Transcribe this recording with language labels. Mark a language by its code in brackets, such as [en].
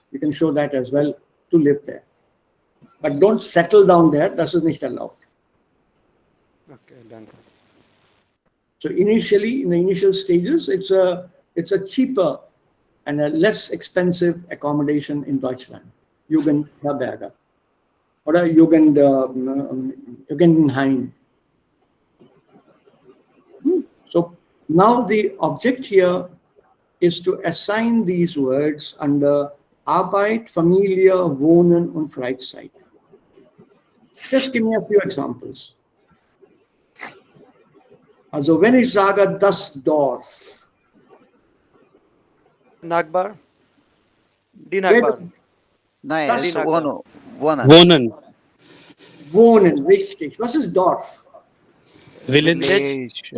[en] You can show that as well to live there. But don't settle down there. [de] Das ist nicht erlaubt. Okay, danke. [en] So initially, in the initial stages, it's a cheaper and a less expensive accommodation in Deutschland. [de] Jugendherberge oder Jugendheim. [en] So now the object here is to assign these words under Arbeit, Familie, Wohnen und Freizeit. Just give me a few examples. [de] Also wenn ich sage das Dorf. Nagbar? Die Nagbar. Nein, Das es ist ist Wohnen. Wohnen, richtig. Was ist Dorf? [en] Village.